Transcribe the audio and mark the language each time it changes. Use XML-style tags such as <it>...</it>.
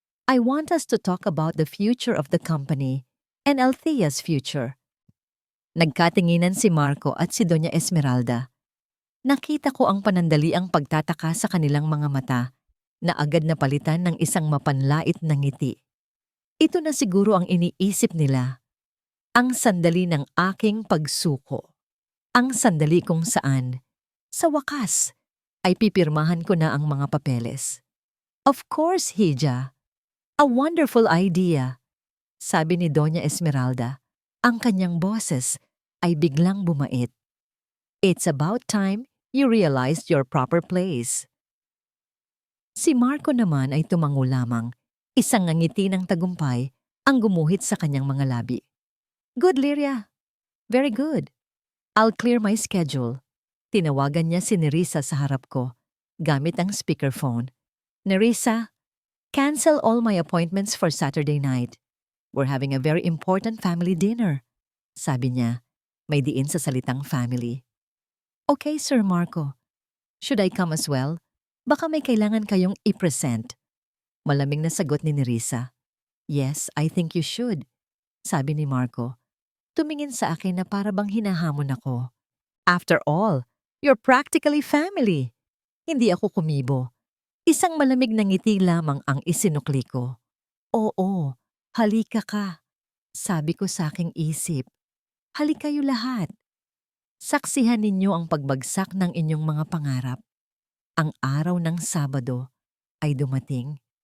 <en>I want us to talk about the future of the company and Althea's future."</en> <tl>Nagkatinginan si Marco at si Doña Esmeralda. Nakita ko ang panandaliang pagtataka sa kanilang mga mata na agad na palitan ng isang mapanlait na ngiti. Ito na siguro ang iniisip nila. Ang sandali ng aking pagsuko. Ang sandali kung saan, sa wakas, ay pipirmahan ko na ang mga papeles.</tl> <en>"Of course, Hija. A wonderful idea,"</en> <tl>sabi ni</tl> <en>Doña Esmeralda.</en> <tl>Ang kanyang boses ay biglang bumait.</tl> <en>"It's about time you realized your proper place."</en> <tl>Si Marco naman ay tumango lamang. Isang ngiti ng tagumpay ang gumuhit sa kanyang mga labi.</tl> <en>"Good, Lyria. Very good. I'll clear my schedule."</en> <tl>Tinawagan niya si Nerissa sa harap ko, gamit ang speakerphone.</tl> <en>"Nerissa, cancel all my appointments for Saturday night. We're having a very important family dinner,"</en> <tl>sabi niya, may diin sa salitang</tl> <en>family. "Okay, Sir Marco. Should I come as well?</en> <tl>Baka may kailangan kayong i-present." Malamig na sagot ni Nerissa.</tl> <en>"Yes, I think you should,"</en> <tl>sabi ni Marco. Tumingin sa akin na para bang hinahamon ako.</tl> <en>"After all, you're practically family."</en> <tl>Hindi ako kumibo. Isang malamig na ngiti lamang ang isinukli ko. "Oo, halika ka," sabi ko sa aking isip. "Halika kayo lahat. Saksihan ninyo ang pagbagsak ng inyong mga pangarap." Ang araw ng Sabado ay dumating.</tl>